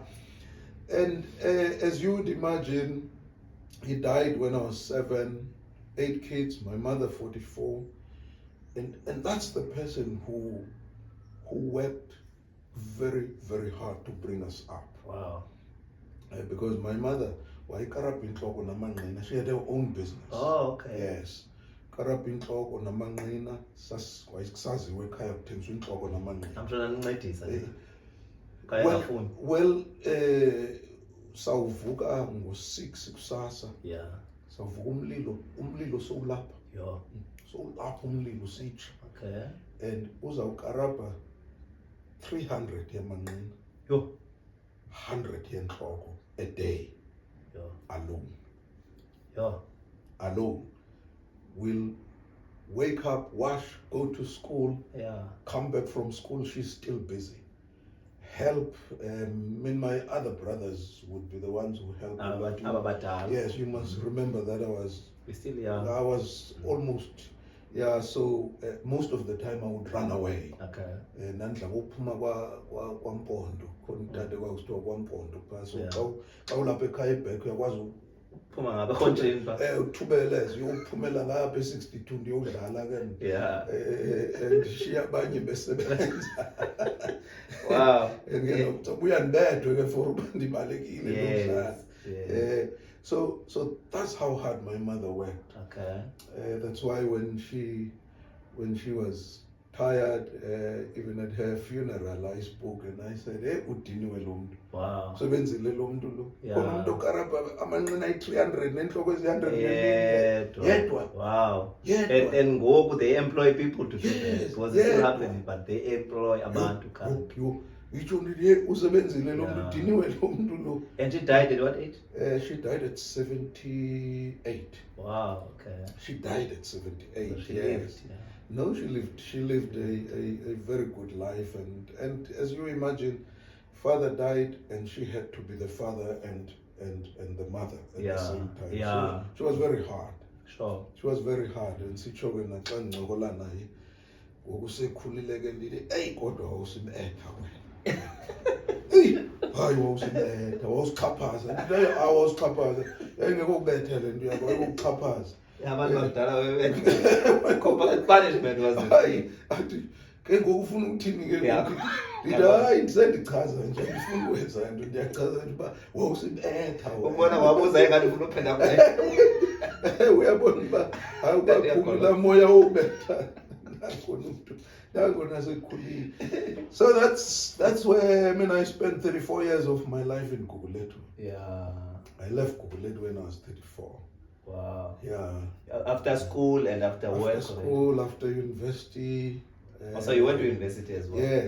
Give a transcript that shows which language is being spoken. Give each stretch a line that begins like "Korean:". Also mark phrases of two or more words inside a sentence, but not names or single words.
English: And as you would imagine, he died when I was 7, 8 kids. My mother 44, and that's the person who worked very, very hard to bring us up. Wow. Because my mother, she had her own business. Oh, okay. Yes.
Xhosa: Karapintloko namanqina saziwe ekhaya kuthengiswa intloko namanqina. Amtshona nincedisa. Well, sawuvuka ngo-6 kusasa. Sawuvuka umlilo sowulapha. Sowulapha umlilo sitsha.
English: Okay.
Xhosa: And uzawukarabha 300 yamanqina. 100 yentloko
English: a day. Alone. We'll wake up, wash, go to school, come back from school, she's still busy. Help, my other brothers would be the ones who help. Yes, you must remember that I was almost, so most of the time I would run away.
Xhosa: Nandla ngophuma kwaMpondo, khona utata kwakusithiwa kwaMpondo phaa. So xa ulapha ekhaya eBhek uyakwazi uphuma ngapha ekhontreni phaa. Uthubeleze uyophumela ngapha e-62 ndiyodlala ke. Ndishiya abanye besebenza.
English: Wow.
Xhosa: Buya ndedwe ke for uba ndibalekile ndodlala.
English: So that's how hard my mother worked. Okay. That's why when she was tired, even at her funeral, I spoke and I said,
Xhosa: "Hey, udiniwe lo muntu."
English: Wow.
Xhosa: So benzile lo muntu lo. Khona umuntu okarabha amanqina ayi-300 nenhloko ezi-100 yedwa.
English: Wow. And ngoku they employ people to do that. It was still happening, but they employ abantu currently.
Xhosa: Usebenzile lo muntu udiniwe lo muntu lo.
English: And she died at what age? She died at 78. Wow, okay. She died at 78. So she lived, No, she lived a very good life, and as you imagine, father died and she had to be the father and the mother at the same time. So she was very hard. Sure. She was very hard, and
Xhosa: sitsho-ke naxa ndincokola naye ngokusekhulile ke ndithi eyi kodwa wawusimetha wena. Hayi wawusimetha wawusichaphaza. Ndithi awawusichaphaza yayingekho kubetha le nto yakho wayekuchaphaza. Abantu bakudala
English: punishment was the thing.
Xhosa: Athi ke ngokufuna ukuthini ke ngoku ndithi hayi ndisendichaza nje ndifuna ukwenza into ndiyachaza nje uba wawusibetha ubona wabuza engathi ufuna uphinda kule. Uyabona uba awubaphumi laa moya wobetha nakhona umntu nangona sekhulile.
English: So that's where I spent 34 years of my life in Gugulethu. I left Gugulethu when I was 34. Wow. After school and after work? After school, after university. So you went to university as well?